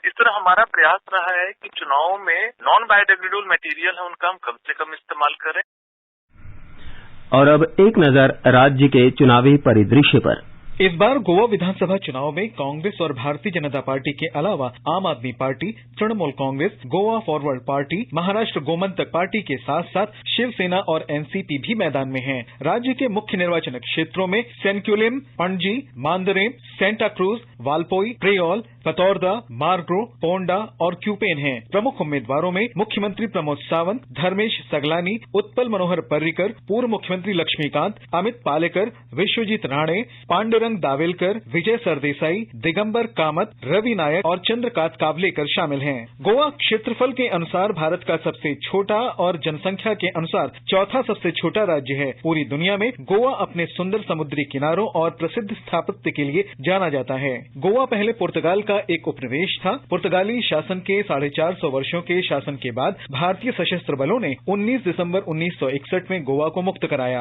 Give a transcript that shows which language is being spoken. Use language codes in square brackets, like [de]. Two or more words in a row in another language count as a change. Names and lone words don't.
[hi] इस तरह हमारा प्रयास रहा है कि चुनाव में [en] non biodegradable material [hi] है उनका हम कम से कम इस्तेमाल करें। और अब एक नजर राज्य के चुनावी परिदृश्य पर। इस बार गोवा विधानसभा चुनाव में कांग्रेस और भारतीय जनता पार्टी के अलावा आम आदमी पार्टी, तृणमूल कांग्रेस, गोवा फॉरवर्ड पार्टी, महाराष्ट्र गोमंतक पार्टी के साथ साथ शिवसेना और एनसीपी भी मैदान में हैं। राज्य के मुख्य निर्वाचन क्षेत्रों में सेंक्युलिम, पणजी, मांदरेम, सेंटा क्रूज, वालपोई, प्रेयोल, पतौरदा, मार्ग्रो, पोंडा और क्यूपेन हैं। प्रमुख उम्मीदवारों में मुख्यमंत्री प्रमोद सावंत, धर्मेश सगलानी, उत्पल मनोहर पर्रिकर, पूर्व मुख्यमंत्री लक्ष्मीकांत, अमित पालेकर, विश्वजीत राणे, पांडुरंग दावेलकर, विजय सरदेसाई, दिगंबर कामत, रवि नायक और चंद्रकांत कावलेकर शामिल हैं। गोवा क्षेत्रफल के अनुसार भारत का सबसे छोटा और जनसंख्या के अनुसार चौथा सबसे छोटा राज्य है। पूरी दुनिया में गोवा अपने सुंदर समुद्री किनारों और प्रसिद्ध स्थापत्य के लिए जाना जाता है। गोवा पहले पुर्तगाल का एक उपनिवेश था। पुर्तगाली शासन के 450 वर्षों के शासन के बाद भारतीय सशस्त्र बलों ने 19 दिसंबर 1961 में गोवा को मुक्त कराया।